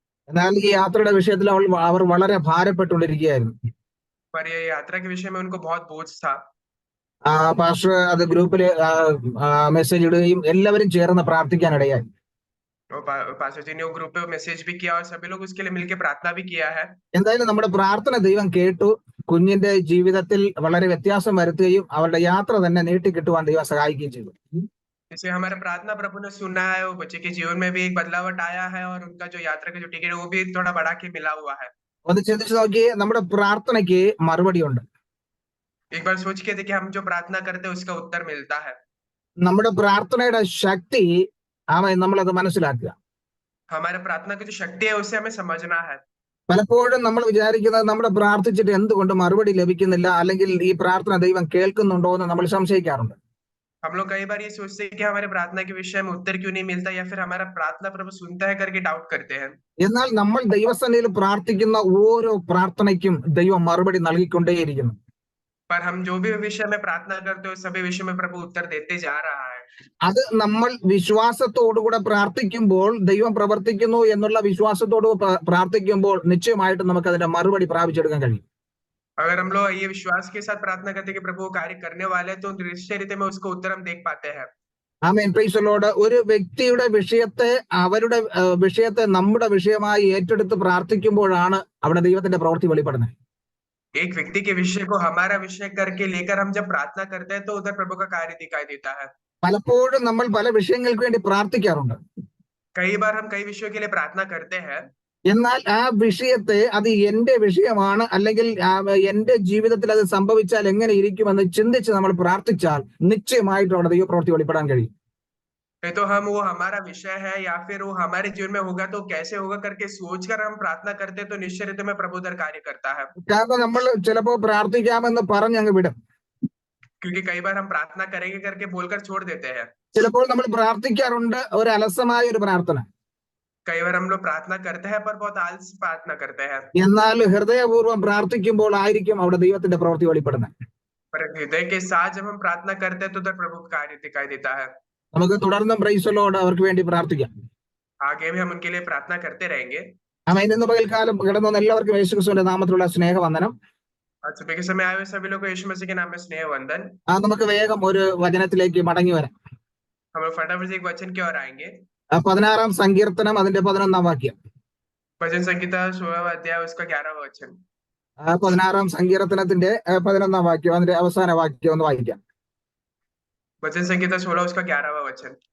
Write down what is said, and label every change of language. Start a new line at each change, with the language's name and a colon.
Malayalam: എന്നാൽ ഈ യാത്രയുടെ വിഷയത്തിൽ അവർ വളരെ ഭാരപ്പെട്ടുകൊണ്ടിരിക്കുകയായിരുന്നു.
Hindi: पर ये यात्रा के विषय में उनको बहुत बोझ था.
Malayalam: പാസ്റ്റർ അത് ഗ്രൂപ്പിൽ മെസ്സേജ് ഇടുകയും എല്ലാവരും ചേർന്ന് പ്രാർത്ഥിക്കാനിടയായി.
Hindi: पास्टर जी ने वो ग्रुप पे मैसेज भी किया और सभी लोग उसके लिए मिलकर प्रार्थना भी किया है.
Malayalam: എന്തായാലും നമ്മുടെ പ്രാർത്ഥന ദൈവം കേട്ടു. കുഞ്ഞിന്റെ ജീവിതത്തിൽ വളരെ വ്യത്യാസം വരുത്തുകയും അവരുടെ യാത്ര തന്നെ നീട്ടിക്കിട്ടുവാൻ ദൈവം സഹായിക്കുകയും ചെയ്തു.
Hindi: इससे हमारा प्रार्थना प्रभु ने सुना है, वो बच्चे के जीवन में भी एक बदलावट आया है और उनका जो यात्रा का जो टिकट है वो भी थोड़ा बढ़ा के मिला हुआ है.
Malayalam: ഒന്ന് ചിന്തിച്ചു നോക്കിയേ, നമ്മുടെ പ്രാർത്ഥനയ്ക്ക് മറുപടിയുണ്ട്.
Hindi: एक बार सोच के देखिए, हम जो प्रार्थना करते हैं उसका उत्तर मिलता है.
Malayalam: നമ്മുടെ പ്രാർത്ഥനയുടെ ശക്തി നമ്മളത് മനസ്സിലാക്കുക.
Hindi: हमारे प्रार्थना की जो शक्ति है उसे हमें समझना है.
Malayalam: പലപ്പോഴും നമ്മൾ വിചാരിക്കുന്നത് നമ്മുടെ പ്രാർത്ഥിച്ചിട്ട് എന്തുകൊണ്ട് മറുപടി ലഭിക്കുന്നില്ല, അല്ലെങ്കിൽ ഈ പ്രാർത്ഥന ദൈവം കേൾക്കുന്നുണ്ടോ എന്ന് നമ്മൾ സംശയിക്കാറുണ്ട്.
Hindi: हम लोग कई बार ये सोचते हैं कि हमारे प्रार्थना के विषय में उत्तर क्यों नहीं मिलता, या फिर हमारा प्रार्थना प्रभु सुनता है करके डाउट करते हैं.
Malayalam: എന്നാൽ നമ്മൾ ദൈവസന്നിധിയിൽ പ്രാർത്ഥിക്കുന്ന ഓരോ പ്രാർത്ഥനയ്ക്കും ദൈവം മറുപടി നൽകിക്കൊണ്ടേയിരിക്കുന്നു.
Hindi: पर हम जो भी विषय में प्रार्थना करते हो सभी विषय में प्रभु उत्तर देते जा रहा है.
Malayalam: അത് നമ്മൾ വിശ്വാസത്തോടുകൂടെ പ്രാർത്ഥിക്കുമ്പോൾ ദൈവം പ്രവർത്തിക്കുന്നു എന്നുള്ള വിശ്വാസത്തോട് പ്രാർത്ഥിക്കുമ്പോൾ നിശ്ചയമായിട്ടും നമുക്ക് അതിന്റെ മറുപടി പ്രാപിച്ചെടുക്കാൻ കഴിയും.
Hindi: अगर हम लोग ये विश्वास के साथ प्रार्थना करते हैं कि प्रभु कार्य करने वाले हैं, तो निश्चय रीति में उसको उत्तर हम देख पाते हैं.
English: ആമേൻ. Praise the lord.
Malayalam: ഒരു വ്യക്തിയുടെ വിഷയത്തെ അവരുടെ വിഷയത്തെ നമ്മുടെ വിഷയമായി ഏറ്റെടുത്ത് പ്രാർത്ഥിക്കുമ്പോഴാണ് അവിടെ ദൈവത്തിന്റെ പ്രവൃത്തി വെളിപ്പെടുന്നത്.
Hindi: एक व्यक्ति के विषय को हमारा विषय करके लेकर हम जब प्रार्थना करते हैं तो उधर प्रभु का कार्य दिखाई देता है.
Malayalam: പലപ്പോഴും നമ്മൾ പല വിഷയങ്ങൾക്ക് വേണ്ടി പ്രാർത്ഥിക്കാറുണ്ട്.
Hindi: कई बार हम कई विषयों के लिए प्रार्थना करते हैं.
Malayalam: എന്നാൽ ആ വിഷയത്തെ അത് എന്റെ വിഷയമാണ്, അല്ലെങ്കിൽ എന്റെ ജീവിതത്തിൽ അത് സംഭവിച്ചാൽ എങ്ങനെ ഇരിക്കുമെന്ന് ചിന്തിച്ച് നമ്മൾ പ്രാർത്ഥിച്ചാൽ നിശ്ചയമായിട്ടും അവിടെ ദൈവപ്രവൃത്തി വെളിപ്പെടാൻ കഴിയും.
Hindi: तो हम वो हमारा विषय है या फिर वो हमारे जीवन में होगा तो कैसे होगा करके सोचकर हम प्रार्थना करते हैं, तो निश्चय रीति में प्रभु उधर कार्य करता है.
Malayalam: കാരണം നമ്മൾ ചിലപ്പോൾ പ്രാർത്ഥിക്കാമെന്ന് പറഞ്ഞങ്ങ് വിടും.
Hindi: क्योंकि कई बार हम प्रार्थना करेंगे करके बोलकर छोड़ देते हैं।
Malayalam: ചിലപ്പോൾ നമ്മൾ പ്രാർത്ഥിക്കാറുണ്ട് ഒരു അലസമായ ഒരു പ്രാർത്ഥന.
Hindi: कई बार हम लोग प्रार्थना करते हैं पर बहुत आलसी प्रार्थना करते हैं,
Malayalam: എന്നാൽ ഹൃദയപൂർവ്വം പ്രാർത്ഥിക്കുമ്പോൾ ആയിരിക്കും അവിടെ ദൈവത്തിന്റെ പ്രവൃത്തി വെളിപ്പെടുന്നത്.
Hindi: पर हृदय के साथ जब हम प्रार्थना करते हैं तो उधर प्रभु का कार्य दिखाई देता है।
Malayalam: നമുക്ക് തുടർന്നും
English: praise the lord
Malayalam: അവർക്ക് വേണ്ടി പ്രാർത്ഥിക്കാം.
Hindi: आगे भी हम उनके लिए प्रार्थना करते रहेंगे।
Malayalam: ആമേൻ. ഇന്ന് പകൽക്കാലം കിടന്നു വന്ന എല്ലാവർക്കും യേശുക്രിസ്തുവിന്റെ നാമത്തിലുള്ള സ്നേഹവന്ദനം.
Hindi: आज सुबह के समय आए हुए सभी लोग को यीशु मसीह के नाम में स्नेह वंदन।
Malayalam: നമുക്ക് വേഗം ഒരു വചനത്തിലേക്ക് മടങ്ങി വരാം.
Hindi: हम लोग फटाफट से एक वचन की ओर आएंगे।
Malayalam: 16-ാം സങ്കീർത്തനം അതിന്റെ 11-ാം വാക്യം.
Hindi: भजन संहिता 16वां अध्याय उसका 11वां वचन।
Malayalam: 16-ാം സങ്കീർത്തനത്തിന്റെ 11-ാം വാക്യം അതിന്റെ അവസാന വാക്യം ഒന്ന് വായിക്കാം.
Hindi: भजन संहिता 16 उसका 11वां वचन।